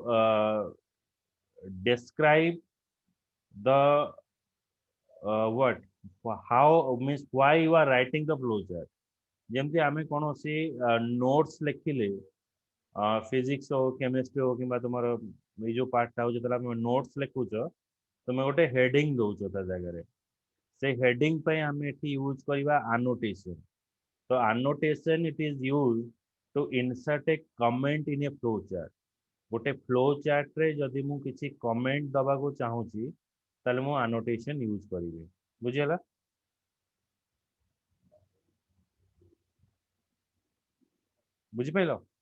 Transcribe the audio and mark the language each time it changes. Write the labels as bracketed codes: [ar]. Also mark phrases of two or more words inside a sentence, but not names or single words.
[en] describe the what how means why you are writing the flowchart ଯେମିତି [or] ଆମେ କୌଣସି ନୋଟ୍ସ ଲେଖିଲେ ଫିଜିକ୍ସ ହଉ କେମିଷ୍ଟ୍ରି ହଉ କିମ୍ବା ତୁମର ଏଇ ଯୋଉ ପାର୍ଟଟା ହଉ ଯେତେବେଳେ ଆମେ ନୋଟ୍ସ ଲେଖୁଛ ତୁମେ ଗୋଟେ ହେଡିଙ୍ଗ ଦଉଛ ତା ଜାଗାରେ ସେ ହେଡିଙ୍ଗ ପାଇଁ ଆମେ ଏଠି ୟୁଜ କରିବା ଆନୋଟେସନ ତ [en] annotation it is use to insert a comment in a flow chart [or] ଗୋଟେ [en] flow chartରେ [or] ଯଦି ମୁଁ କିଛି କମେଣ୍ଟ ଦବାକୁ ଚାହୁଁଛି ତାହେଲେ ମୁଁ ଆନୋଟେସନ ୟୁଜ କରିବି ବୁଝିହେଲା ବୁଝିପାରିଲ